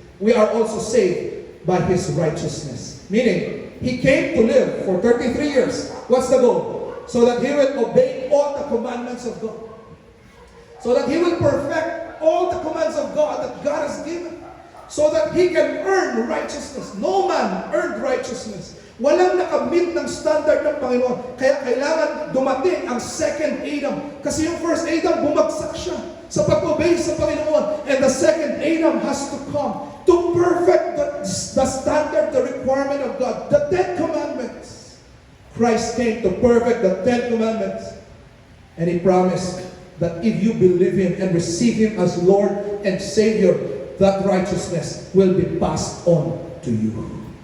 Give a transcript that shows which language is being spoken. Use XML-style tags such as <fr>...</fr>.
<en>We are also saved by His righteousness. Meaning, He came to live for 33 years. What's the goal? So that He will obey all the commandments of God. So that He will perfect all the commands of God that God has given. So that He can earn righteousness. No man earned righteousness.</en> <tl>Walang nakamit ng standard ng Panginoon. Kaya kailangan dumating ang second Adam. Kasi yung first Adam, bumagsak siya sa pag-obey sa Panginoon.</tl> <en>And the second Adam has to come to perfect the standard, the requirement of God. The 10 Commandments. Christ came to perfect the 10 Commandments. And He promised that if you believe Him and receive Him as Lord and Savior, that righteousness will be passed on to you.</en>